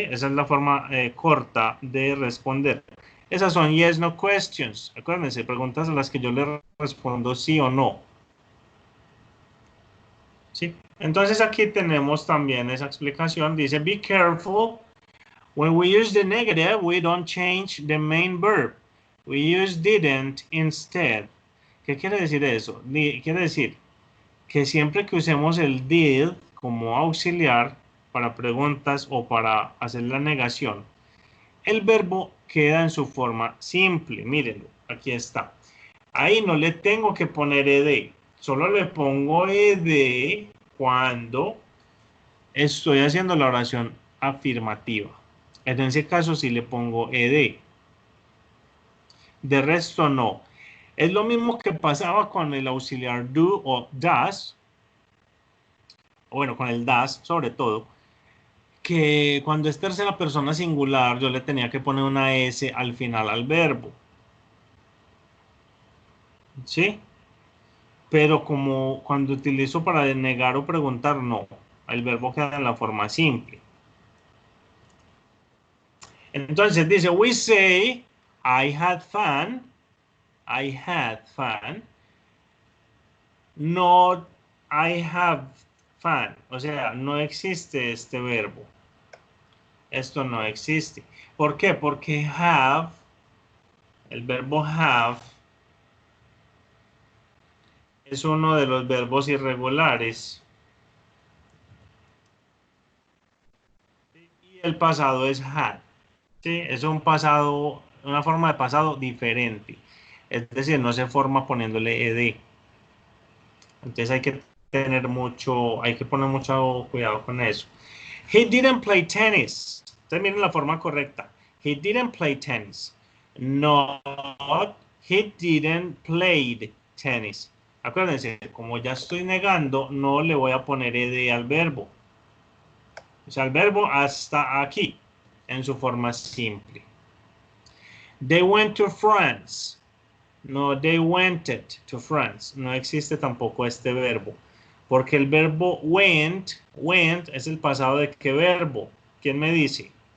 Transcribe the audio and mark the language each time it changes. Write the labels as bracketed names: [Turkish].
[Spanish] Esa es la forma corta de responder. Esas son yes, no questions. Acuérdense, preguntas a las que yo le respondo sí o no. ¿Sí? Entonces aquí tenemos también esa explicación. [English] Dice, be careful. When we use the negative, we don't change the main verb. We use didn't instead. ¿Qué quiere decir eso? [Spanish] Quiere decir que siempre que usemos el did como auxiliar para preguntas o para hacer la negación, el verbo queda en su forma simple. Mírenlo, aquí está. Ahí no le tengo que poner ed, solo le pongo ed cuando estoy haciendo la oración afirmativa. En ese caso sí le pongo ed. De resto no. Es lo mismo que pasaba con el auxiliar do o does, o bueno, con el does sobre todo, que cuando es tercera persona singular yo le tenía que poner una S al final al verbo. ¿Sí? Pero como cuando utilizo para negar o preguntar, no. El verbo queda en la forma simple. [English] Entonces dice, we say, I had fun. I had fun. Not, I have fun. [Spanish] O sea, no existe este verbo. Esto no existe. ¿Por qué? Porque have, el verbo have, es uno de los verbos irregulares. Y el pasado es had. ¿Sí? Es un pasado, una forma de pasado diferente. Es decir, no se forma poniéndole ed. Entonces hay que tener mucho, hay que poner mucho cuidado con eso. [English] He didn't play tennis. Entonces miren la forma correcta. He didn't play tennis. Not, he didn't play tennis. [Spanish] Acuérdense, como ya estoy negando, no le voy a poner ed al verbo. O sea, el verbo hasta aquí, en su forma simple. [English] They went to France. No, they went to France. [Spanish] No existe tampoco este verbo. Porque el verbo went es el pasado de qué verbo. ¿Quién me dice?